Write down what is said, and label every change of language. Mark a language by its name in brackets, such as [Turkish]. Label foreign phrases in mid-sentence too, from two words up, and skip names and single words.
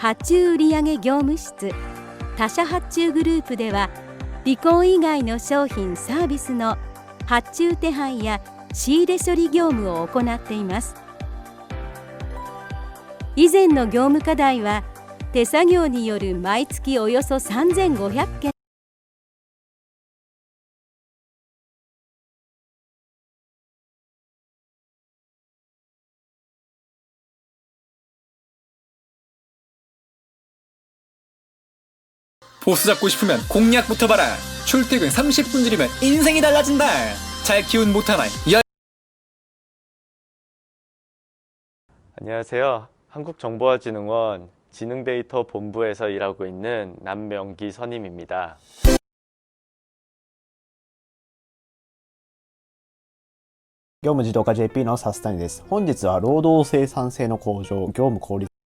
[Japanese] 発注売上業務室他社発注グループではリコー以外の商品サービスの発注手配や仕入れ処理業務を行っています。以前の業務課題は手作業による毎月およそ3500件 [Korean] 보스 잡고 싶으면 공략부터 봐라. 출퇴근 30분 줄이면 인생이 달라진다. 잘 키운 못하나이 안녕하세요. 한국정보화진흥원 지능데이터 본부에서 일하고 있는 남명기 선임입니다. [Japanese] 業務自動化 JP のサスタニです。本日は労働生産性の向上、業務効率